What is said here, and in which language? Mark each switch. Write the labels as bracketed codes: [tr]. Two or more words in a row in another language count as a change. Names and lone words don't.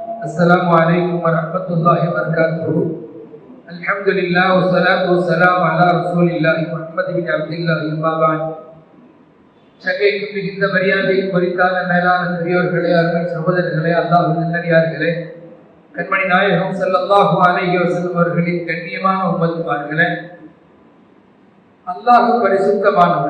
[ar] السلام عليكم ورحمة الله وبركاته. الحمد لله والصلاة والسلام على رسول الله محمد بن عبد الله أما بعد. [ta] சங்கைக்கு மிகுந்த மரியாதை குறித்தான மேலான பெரியோர்களே, அருமை சகோதரர்களே, அல்லாஹ்வின் நல்லடியார்களே, கண்மணி நாயகம் [ar] صلى الله عليه وسلم [ta] அவர்களின் கண்ணியமான உம்மத்துமார்களே, அல்லாஹ் பரிசுத்தமானவன்.